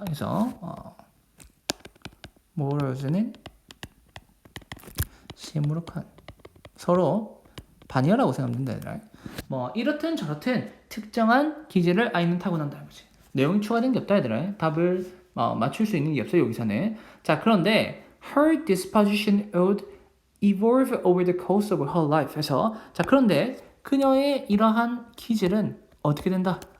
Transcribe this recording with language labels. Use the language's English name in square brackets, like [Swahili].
[Korean] 그래서 morose는 시무룩한 서로 반이라고 생각하면 된다. 뭐 이렇든 저렇든 특정한 기질을 아이는 타고난다는 거지. 내용이 추가된 게 없다 얘들아. 답을 맞출 수 있는 게 없어요 여기서는. [English] 자 그런데 her disposition would evolve over the course of her life. [Korean] 그래서 자 그런데 그녀의 이러한 기질은 어떻게 된다?